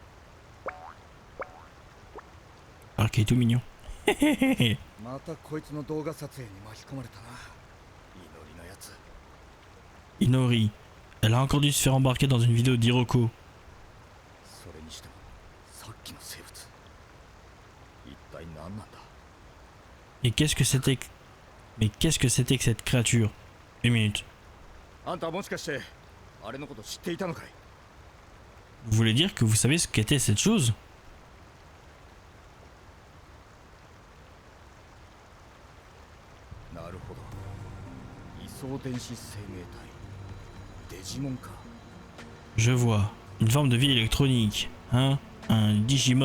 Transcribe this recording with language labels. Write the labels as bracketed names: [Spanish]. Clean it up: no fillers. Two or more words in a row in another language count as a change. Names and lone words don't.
[French] Alors qu'il est tout mignon. [Japanese] またこいつの動画撮影に巻き込まれたな。祈りのやつ。 [French] Inori, elle a encore dû se faire embarquer dans une vidéo d'Hiroko. [Japanese] それにしてもさっきの生物一体何なんだ。 [French] Et qu'est-ce que c'était que... Mais qu'est-ce que c'était que cette créature? Une minute. [Japanese] あんたもしかしてあれのこと知っていたのかい？ [French] Vous voulez dire que vous savez ce qu'était cette chose? [Japanese] なるほど。位相電子生命体。デジモンか。 [French] Je vois. Une forme de vie électronique. Hein? Un Digimon.